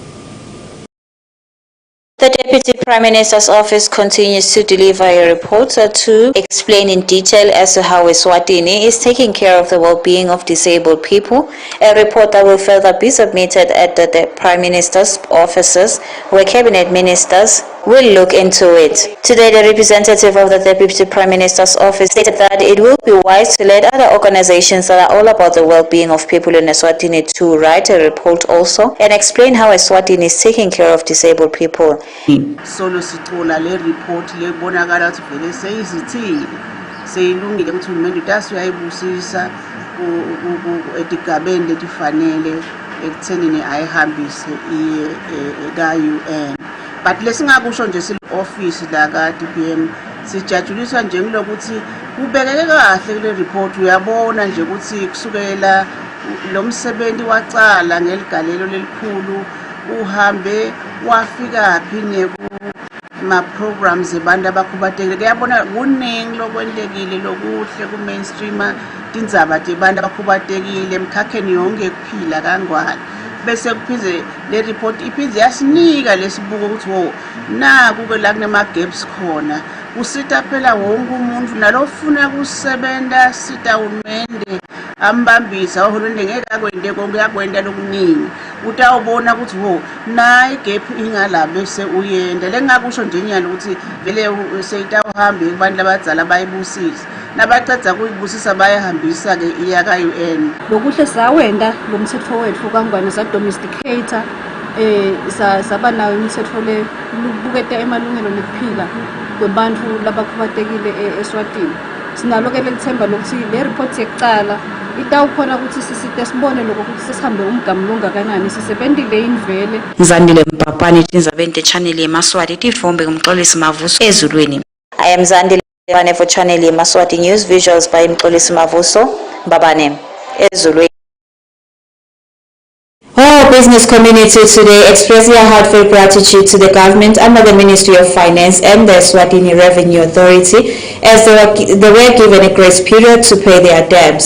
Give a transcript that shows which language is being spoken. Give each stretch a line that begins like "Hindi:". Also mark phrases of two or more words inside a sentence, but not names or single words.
English: The Deputy Prime Minister's office continues to deliver a report to explain in detail as to how ESWATINI is taking care of the well-being of disabled people, a report that will further be submitted at the Prime Minister's offices, where Cabinet Ministers will look into it. Today, the representative of the Deputy Prime Minister's office stated that it will be wise to let other organizations that are all about the well-being of people in ESWATINI to write a report also and explain how ESWATINI is taking care of disabled people.
Swati: Solo sithola le report le bonakala ukuthi vele seyizithile seyilungile ukuthi uhulumende utasi uyayibusisa etigabeni letifanele ekuthenini ayihambise iye ka-UN. But lesingakusho nje office la ka-DPM sijajuliswa nje ngilokuthi kubekeke kahle kule report. Uyabona nje ukuthi kusukela lo msebenzi wacala ngeligalelo lelikhulu uhambe wafika phi ma programs ebantu abakhubatekile. Kuyabona kuningi lokwendekile lokuhle ku mainstream tindzaba tebantu abakhubatekile emkhakheni yonke kuphila kangwane. Bese kuphize le report iphize yasinika lesibuko ukuthi wo naku ke la kunema gaps khona usita phela wonke umuntu nalofuna kusebenza sita uhulumende ambambisa uhulumende ngeke akwende konke yakwenda lokuningi utawubona ukuthi wo na igap ingala bese uyenda lengakusho nje nyalo ukuthi vele seyitawuhambe kubantu abadzala bayibusisa nabacedza kuyibusisa bayahambisa ke iya ka UN. Lokuhle sawenda lo mthetho wethu kangwane sa domesticator saba nawo imithetho le lubukete emalungelo nokuphila kwabantu labakhubatekile eSwatini. Sinalo ke lethemba lokuthi le report yekucala itawukhona ukuthi sisite sibone lokho ukuthi sesihambe umgamo longakanani sisebenzile invele. Zandile Mpapane tindzabeni channel Yemaswati tifombe kumxolisi Mavuso Ezulwini.
English: I am Zandile for channel Yemaswati News, visuals by Mxolisi Mavuso Mbabane Ezulwini. All business community today express their heartfelt gratitude to the government under the Ministry of Finance and the Eswatini Revenue Authority as they were given a grace period to pay their debts.